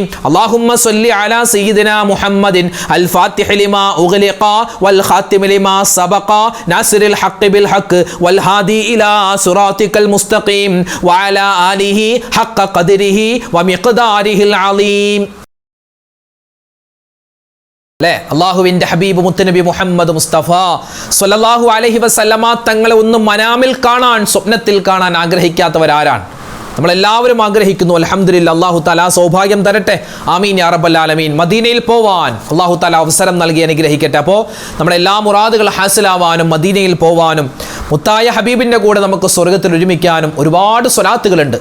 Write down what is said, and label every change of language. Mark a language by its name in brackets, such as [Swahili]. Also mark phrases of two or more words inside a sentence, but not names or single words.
[Arabic] اللهم صل على سيدنا محمد الفاتح لما أغلق والخاتم لما سبق ناصر الحق بالحق والهادي إلى صراطك المستقيم وعلى آله حق قدره ومقداره العظيم. [Malayalam] അല്ലേ? അള്ളാഹുവിന്റെ ഹബീബ് മുത്തുനബി മുഹമ്മദ് മുസ്തഫ [Arabic] صلى الله عليه وسلم [Malayalam] തങ്ങളെ ഒന്ന് മനാമിൽ കാണാൻ, സ്വപ്നത്തിൽ കാണാൻ ആഗ്രഹിക്കാത്തവരാരാണ്? നമ്മളെല്ലാവരും ആഗ്രഹിക്കുന്നു. അൽഹംദുലില്ലാ, [Arabic] الله تعالى [Malayalam] സൗഭാഗ്യം തരട്ടെ. [Arabic] آمين يا رب العالمين. [Malayalam] മദീനയിൽ പോവാൻ [Arabic] الله تعالى [Malayalam] അവസരം നൽകി അനുഗ്രഹിക്കട്ടെ. അപ്പോൾ നമ്മുടെ എല്ലാ മുറാദുകൾ ഹാസിലാവാനും മദീനയിൽ പോവാനും മുത്തായ ഹബീബിന്റെ കൂടെ നമുക്ക് സ്വർഗ്ഗത്തിൽ ഒരുമിക്കാനും ഒരുപാട് സ്വലാത്തുകളുണ്ട്.